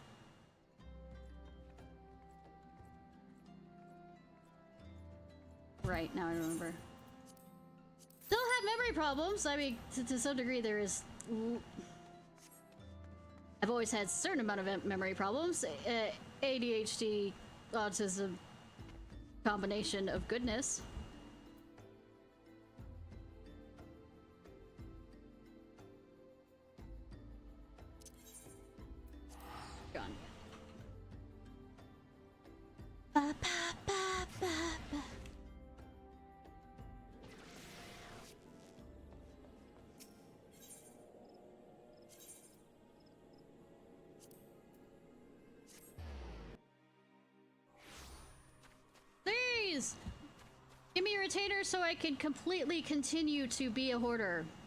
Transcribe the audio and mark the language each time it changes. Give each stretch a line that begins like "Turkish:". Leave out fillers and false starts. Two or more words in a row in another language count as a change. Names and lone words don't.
English: Right, now I remember. Still have memory problems. I mean, to some degree there is... I've always had a certain amount of memory problems. ADHD, autism, combination of goodness. Gone. Ba, ba, ba, ba, ba. Please! Give me a retainer so I can completely continue to be a hoarder.